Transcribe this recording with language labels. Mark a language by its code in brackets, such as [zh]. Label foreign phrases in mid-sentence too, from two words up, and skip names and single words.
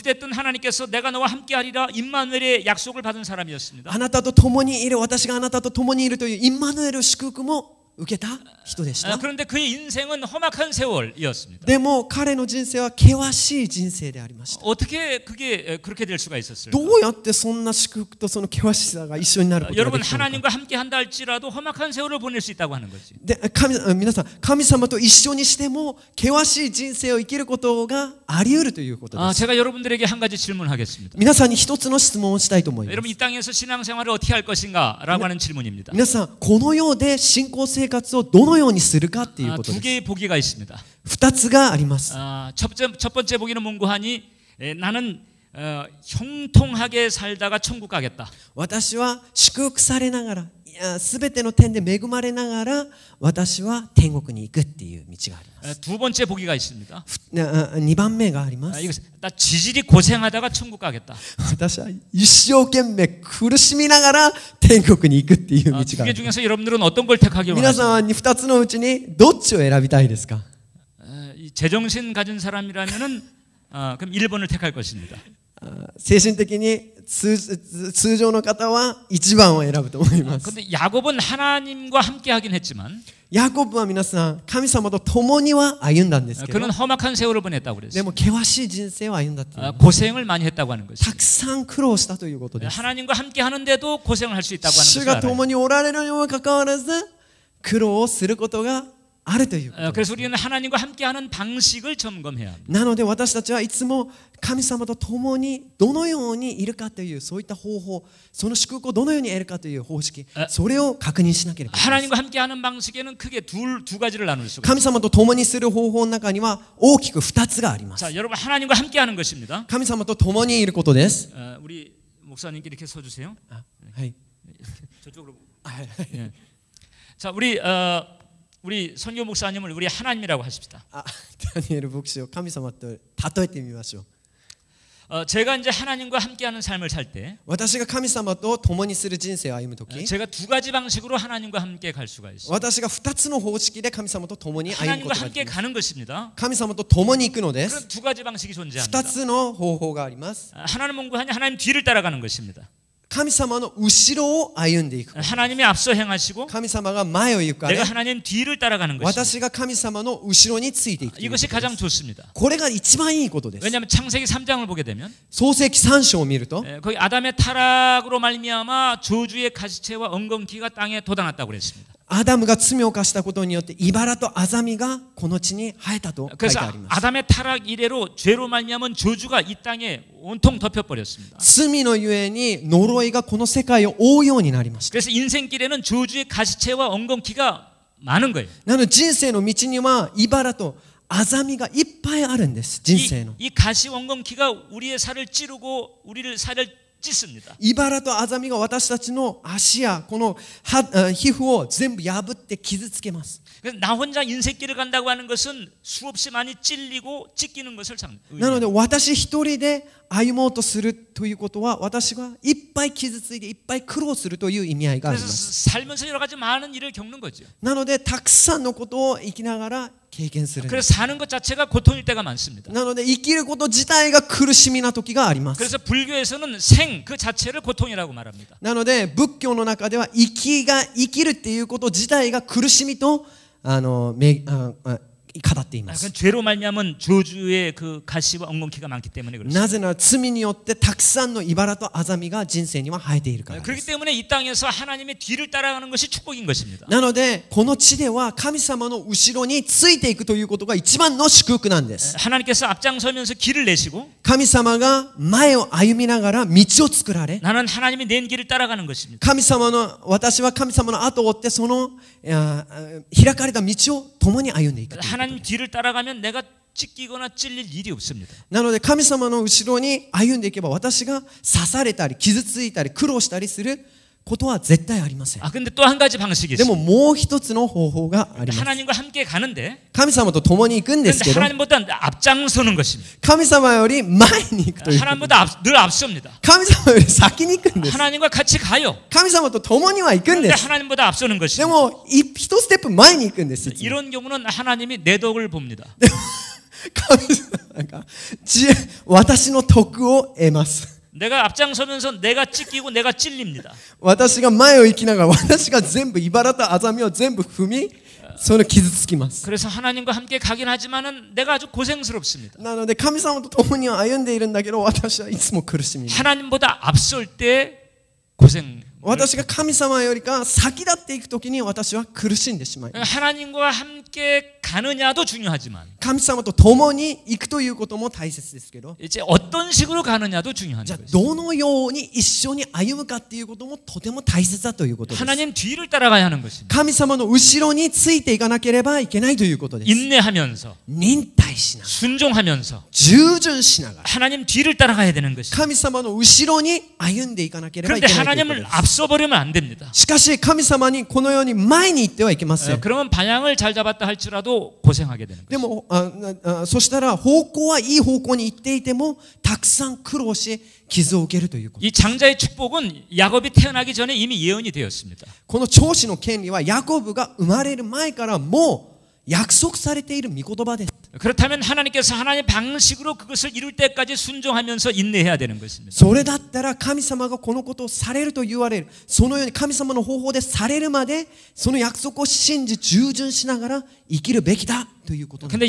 [ko] 어찌됐든 하나님께서 내가 너와 함께하리라 임마누엘의 약속을 받은 사람이었습니다. [ja] あなたと共にいる、私があなたと共にいるというインマヌエル祝福も受けた人でした。 [ko] 그런데 그의 인생은 험악한 세월이었습니다. [ja] でも彼の人生は険しい人生でありました。 [ko] 어떻게 그게 그렇게 될 수가 있었을까? [ja] どうやってそんな祝福とその険しさが一緒になることがで [ko] 여러분 [ja] きたのか。 [ko] 하나님과 함께한다 할지라도 험악한 세월을 보낼 수 있다고 하는 거지. [ja] で皆さん、神様と一緒にしても険しい人生を生きることがあり得るということです。 [ko] 제가 여러분들에게 한 가지 질문하겠습니다. [ja] 皆さんに一つの質問をしたいと思います。 [ko] 여러분 이 땅에서 신앙생활을 어떻게 할 것인가라고 하는 질문입니다. [ja] 皆さん、この世で信仰生活をどのようにするかっていうこと [ko] 두 [ja] です。 [ko] 개의 보기가 있습니다. [ja] 二つがあります。 [ko] 첫 번째 보기는 문구하니 나는 형통하게 살다가 천국 가겠다. [ja] 私は祝福されながら、すべての点で恵まれながら、私は天国に行くっていう道があります。 [ko] 두 번째 보기가 있습니다. [ja] 二番目があります。 [ko] 나 지질이 고생하다가 천국 가겠다. [ja] 私は一生懸命苦しみながら天国に行くっていう道があ [ko] 두 [ja] り [ko] 개 [ja] ます。 [ko] 중에서 여러분들은 어떤 걸 택하길 [ja] 皆 [ko] 원하십니까? [ja] さんは二つのうちにどっちを選びたいですか？ [ko] 제정신 가진 사람이라면은 그럼 1번을 택할 것입니다. [ja] 精神的に通常の方は1番を選ぶと思います。 [ko] 근데 야곱은 하나님과 함께 하긴 했지만 [ja] ヤコブは皆さん神様と共には歩んだんですけど、 [ko] 그는 험악한 세월을 보냈다고 [ja] で [ko] 그랬어요. [ja] も険しい人生を歩んだっていう、 [ko] 고생을 많이 했다고 하는 것이죠. [ja] たくさん苦労したということです。 [ko] 하나님과 함께 하는데도 고생을 할 수 있다고 하는 [ja] 主 [ko] 것을 [ja] が [ko] 알아요. [ja] 共におられるにもかかわらず苦労をすることがあるということです。 [ko] 그래서 우리는 하나님과 함께하는 방식을 점검해야 합니다. [ja] なので私たちはいつも神様と共にどのようにいるかというそういった方法、その祝福をどのように得るかという方式、それを確認しなければいけない。 [ko] 하나님과 함께하는 방식에는 크게 두 가지를 나눌 수가 있습니다. [ja] 神様と共にする方法の中には大きく2つがあります。 [ko] 자, 여러분 하나님과 함께하는 것입니다. [ja] 神様と共にいることです。 [ko] 우리 목사님께 이렇게 서주세요. [ja] はい。 [ko] 저쪽으로. [ja] はい。 [ko] 예. 자, 우리 선교 목사님을 우리 하나님이라고 하십시다. [ja] ダニエル牧師を神様と例えてみましょう。 [ko] 제가 이제 하나님과 함께하는 삶을 살 때 [ja] 私が神様と共にする人生を歩むとき、 [ko] 제가 두 가지 방식으로 하나님과 함께 갈 수가 있어요. [ja] 私が2つの方式で神様と共に歩む [ko] 하나님과 [ja] ことがで [ko] 함께 [ja] きます。 [ko] 가는 것입니다. [ja] 神様と共に行くので [ko] 그런 [ja] す。 [ko] 두 가지 방식이 존재합니다. [ja] 2 つの方法があります。 [ko] 하나는 뭔가하냐 하나님 뒤를 따라가는 것입니다. [ja] 神様の後ろを歩んでいく。 [ko] 하나님이 앞서 행하시고 [ja] 神様が前を行くか [ko] 내가 [ja] ら、 [ko] 하나님 뒤를 따라가는 것입니다. [ja] 私が神様の後ろについていくということ [ko] 이것이 [ja] です。 [ko] 가장 좋습니다. [ja] これが一番いいことです。 [ko] 왜냐하면 창세기 3장을 보게 되면 [ja] 創世記3章を見ると、 [ko] 거기 아담의 타락으로 말미암아 저주의 가시채와 엉겅퀴가 땅에 돋아났다고 그랬습니다. [ja] アダムが罪を犯したことによって茨とアザミがこの地に生えたと書いて [ko] 그래서 [ja] あります。 [ko] 아담의 타락 이래로 죄로 말미암은 저주가 이 땅에 온통 덮여버렸습니다. [ja] 罪のゆえに呪いがこの世界を覆うようになりました。 [ko] 그래서 인생길에는 저주의 가시채와 엉겅퀴가 많은 거예요. [ja] なので人生の道には茨とアザミがいっぱいあるんです。人生の [ko] 이 가시 엉겅퀴가 우리의 살을 찌르고 우리를 살을 찢습니다. [ja] 茨とアザミが私たちの足やこの皮膚を全部破って傷つけます。 [ko] 그래서 나 혼자 인생길을 간다고 하는 것은 수없이 많이 찔리고 찢기는 것을 [ja] なので私一人で歩もうとするということは私がいっぱい傷ついていっぱい苦労するという意味合いがありま [ko] 그래서 [ja] す。 [ko] 살면서 여러 가지 많은 일을 겪는 거죠. [ja] なのでたくさんのことを生きながら経験するんです。 [ko] 그래서 사는 것 자체가 고통일 때가 많습니다. [ja] なので生きること自体が苦しみな時があります。 [ko] 그래서 불교에서는 생 그 자체를 고통이라고 말합니다. [ja] なので仏教の中では生きるっていうこと自体が苦しみと語っています。 [ko] 죄로 말미암은 저주의 그 가시와 엉겅퀴가 많기 때문에 그렇습니다. [ja] なぜなら罪によってたくさんの茨とアザミが人生には生えているからで [ko] 그렇기 [ja] す。 [ko] 때문에 이 땅에서 하나님의 뒤를 따라가는 것이 축복인 것입니다. [ja] なのでこの地では神様の後ろについていくということが一番の祝福なんです。 [ko] 하나님께서 앞장서면서 길을 내시고 [ja] 神様が前を歩みながら道を作られ、 [ko] 나는 하나님이 낸 길을 따라가는 것입니다. [ja] 私は神様の後を追ってその開かれた道を共に歩んでいく。 [ko] 하나님 뒤를 따라가면 내가 찢기거나 찔릴 일이 없습니다. [ja] なので神様の後ろに歩んでいけば私が刺されたり傷ついたり苦労したりすることは絶対ありません。 [ko] 아, 근데 또 한 가지 방식이 [ja] でも [ko] 있어요. [ja] もう一つの方法があります。 [ko] 하나님과 함께 가는데 [ja] 神様と共に行くんですけ [ko] 근데 [ja] ど、 [ko] 하나님보다 앞장서는 것입니다. [ja] 神様より前に行くという。 [ko] 하나님보다 늘 앞섭니다. [ja] 神様より先に行くんです。 [ko] 하나님과 같이 가요. [ja] 神様と共には行くん [ko] 근데 [ja] です。 [ko] 하나님보다 앞서는 [ja] で [ko] 것입니다. [ja] も一ステップ前に行くんです。いつも [ko] 이런 경우는 하나님이 내 덕을 봅니다. [ja] 神様が私の徳を得ます。 [ko] 내가 앞장서면서 내가 찢기고 내가 찔립니다. [ja] 私が前を行きながら私が全部茨とあざみを全部踏み、その傷つきます。 [ko] 그래서 하나님과 함께 가긴 하지만은 내가 아주 고생스럽습니다. [ja] なので神様と共には歩んでいるんだけど、私はいつも苦しみます。 [ko] 하나님보다 앞설 때 고생. [ja] 私が神様よりか先立っていくときに私は苦しんでしまいます。 [ko] 하나님과 함께 가느냐도 중요하지만 [ja] 神様と共に行くということも大切ですけど、 [ko] 이제 어떤 식으로 가느냐도 중요한 [ja] じゃあ [ko] 거죠. [ja] どのように一緒に歩むかっていうこともとても大切だということです。 [ko] 하나님 뒤를 따라가야 하는 것입니다. [ja] 神様の後ろについていかなければいけないということです。 [ko] 인내하면서 [ja] 忍耐しながら、 [ko] 순종하면서 [ja] 従順しながら、 [ko] 하나님 뒤를 따라가야 되는 것입니다. [ja] 神様の後ろに歩んでいかなければい [ko] 그런데 [ja] けないということ [ko] 하나님을 [ja] です。 [ko] 앞서버리면 안 됩니다. [ja] しかし神様にこのように前に行ってはいけません。 [ko] 그러면 방향을 잘 잡았다 할지라도 고생하게 되는 거예요. [ja] でもそしたら方向はいい方向に行っていてもたくさん苦労し傷を受けるということ。 [ko] 이 장자의 축복은 야곱이 태어나기 전에 이미 예언이 되었습니다. [ja] この長子の権利はヤコブが生まれる前からもう約束されている御言葉です。 [ko] 그렇다면 하나님께서 하나님의 방식으로 그것을 이룰 때까지 순종하면서 인내해야 되는 것입니다. [ja] それだったら神様がこのことをされると言われる、そのように神様の方法でされるまでその約束を信じ従順しながら生きるべきだということなんです。